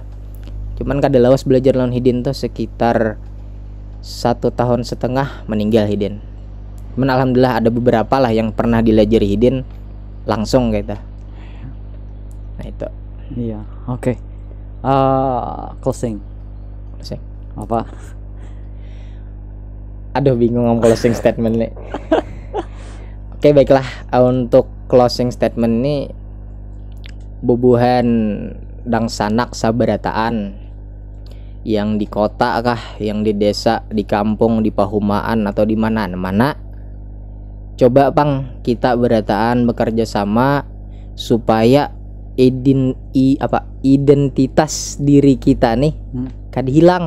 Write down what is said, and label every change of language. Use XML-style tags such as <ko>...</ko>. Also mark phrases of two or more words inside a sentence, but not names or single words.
<bjn>Cuman kada lawas belajar lawan Hidin tuh sekitar 1,5 tahun meninggal Hidin.</bjn> <id>Cuman alhamdulillah ada beberapa lah yang pernah dilajari Hidin langsung gitu. Nah itu. Iya, oke. Closing. Apa? Aduh bingung ngomong</id> <en>closing statement</en> <id>nih.</id> <bjn>Oke baiklah, untuk</bjn> <en>closing statement</en> <bjn>ini bubuhan dang sanak sabarataan yang di kota kah, yang di desa, di kampung, di pahumaan atau di mana-mana, coba Bang kita berataan bekerja sama supaya identitas diri kita nih kada hilang.</bjn>